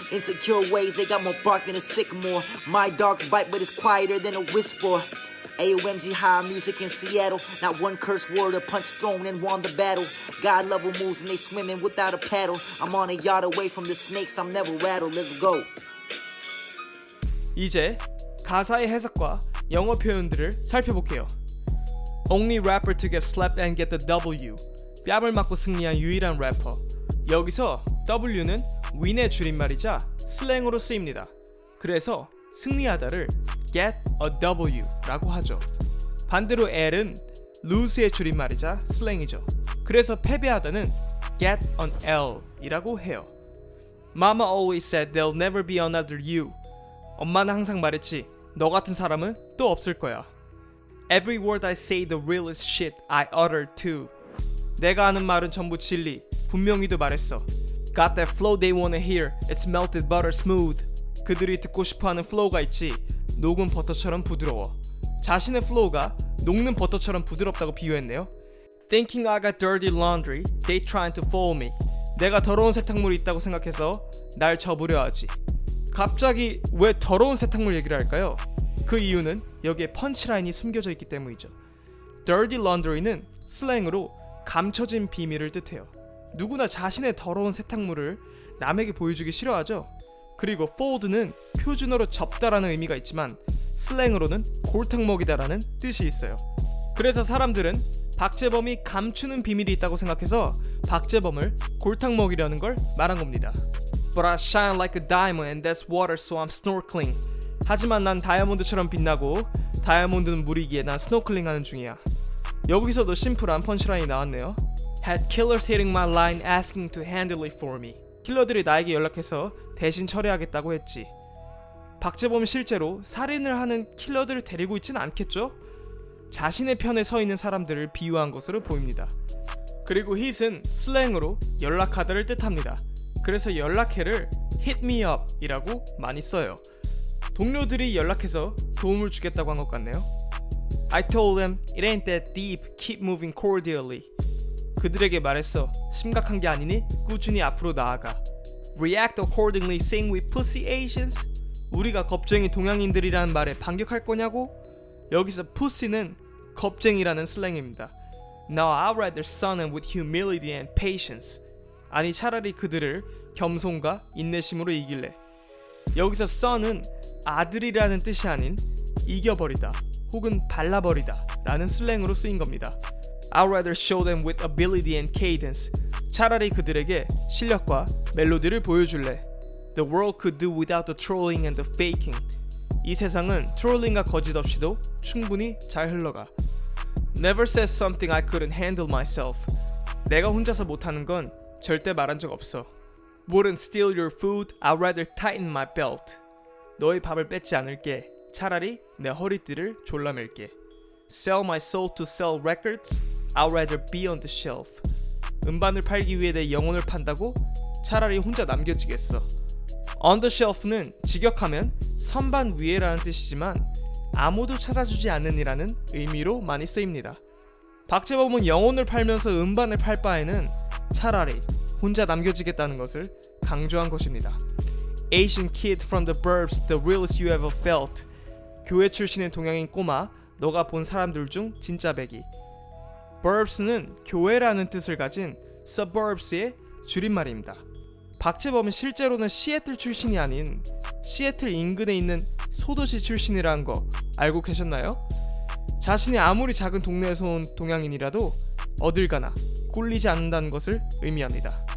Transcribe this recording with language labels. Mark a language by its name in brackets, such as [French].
[English] Insecure ways, they got more bark than a sycamore. My dogs bite, but it's quieter than a whisper. AOMG high music in Seattle. Not one curse word or punch thrown and won the battle. God level moves and they swimming without a paddle. I'm on a yard away from the snakes, I'm never rattled. Let's go. [Korean] 이제 가사의 해석과 영어 표현들을 살펴볼게요. [English] Only rapper to get slapped and get the W. [Korean] 뺨을 맞고 승리한 유일한 래퍼. 여기서 W는 win의 줄임말이자 슬랭으로 쓰입니다. 그래서 승리하다를 [English] get a W [Korean] 라고 하죠. 반대로 L은 lose의 줄임말이자 슬랭이죠. 그래서 패배하다는 [English] get an L [Korean] 이라고 해요. [English] Mama always said there'll never be another you. [Korean] 엄마는 항상 말했지, 너 같은 사람은 또 없을 거야. [English] Every word I say the realest shit I utter too. [Korean] 내가 하는 말은 전부 진리, 분명히도 말했어. [English] Got that flow they wanna hear, it's melted butter smooth. [Korean] 그들이 듣고 싶어하는 플로우가 있지, 녹은 버터처럼 부드러워. 자신의 플로우가 녹는 버터처럼 부드럽다고 비유했네요. [English] Thinking I got dirty laundry, they trying to fool me. [Korean] 내가 더러운 세탁물이 있다고 생각해서 날 접으려 하지. 갑자기 왜 더러운 세탁물 얘기를 할까요? 그 이유는 여기에 펀치라인이 숨겨져 있기 때문이죠. Dirty laundry는 슬랭으로 감춰진 비밀을 뜻해요. 누구나 자신의 더러운 세탁물을 남에게 보여주기 싫어하죠. 그리고 fold는 표준어로 접다라는 의미가 있지만 슬랭으로는 골탕 먹이다라는 뜻이 있어요. 그래서 사람들은 박재범이 감추는 비밀이 있다고 생각해서 박재범을 골탕 먹이려는 걸 말한 겁니다. [English] But I shine like a diamond and that's water so I'm snorkeling. [Korean] 하지만 난 다이아몬드처럼 빛나고 다이아몬드는 물이기에 난 스노클링 하는 중이야. 여기서도 심플한 펀치라인이 나왔네요. [English] Had killers hitting my line asking to handle it for me. [Korean] 킬러들이 나에게 연락해서 대신 처리하겠다고 했지. 박재범이 실제로 살인을 하는 킬러들을 데리고 있지는 않겠죠? 자신의 편에 서 있는 사람들을 비유한 것으로 보입니다. 그리고 hit은 슬랭으로 연락하다를 뜻합니다. 그래서 연락해를 [English] hit me up [Korean] 이라고 많이 써요. 동료들이 연락해서 도움을 주겠다고 한 것 같네요. [English] I told them it ain't that deep, keep moving cordially. [Korean] 그들에게 말했어, 심각한 게 아니니 꾸준히 앞으로 나아가. [English] React accordingly, saying we pussy Asians. [Korean] 우리가 겁쟁이 동양인들이라는 말에 반격할 거냐고? 여기서 pussy는 겁쟁이라는 슬랭입니다. [English] Now I'd rather sun them with humility and patience. [Korean] 아니 차라리 그들을 겸손과 인내심으로 이길래. 여기서 sun은 아들이라는 뜻이 아닌 이겨버리다 혹은 발라버리다 라는 슬랭으로 쓰인 겁니다. [English] I'd rather show them with ability and cadence. [Korean] 차라리 그들에게 실력과 멜로디를 보여줄래. [English] The world could do without the trolling and the faking. [Korean] 이 세상은 트롤링과 거짓 없이도 충분히 잘 흘러가. [English] Never said something I couldn't handle myself. [Korean] 내가 혼자서 못하는 건 절대 말한 적 없어. [English] Wouldn't steal your food, I'd rather tighten my belt. [Korean] 너의 밥을 뺏지 않을게. 차라리 내 허리띠를 졸라맬게. [English] Sell my soul to sell records, I'd rather be on the shelf. [Korean] 음반을 팔기 위해 내 영혼을 판다고? 차라리 혼자 남겨지겠어. On the shelf는 직역하면 선반 위에라는 뜻이지만 아무도 찾아주지 않는 이라는 의미로 많이 쓰입니다. 박재범은 영혼을 팔면서 음반을 팔 바에는 차라리 혼자 남겨지겠다는 것을 강조한 것입니다. [English] Asian kid from the burbs, the realest you ever felt. [Korean] 교회 출신의 동양인 꼬마, 너가 본 사람들 중 진짜 배기. burbs는 교회라는 뜻을 가진 suburbs의 줄임말입니다. 박재범은 실제로는 시애틀 출신이 아닌 시애틀 인근에 있는 소도시 출신이라는 거 알고 계셨나요? 자신이 아무리 작은 동네에서 온 동양인이라도 어딜 가나 꿀리지 않는다는 것을 의미합니다.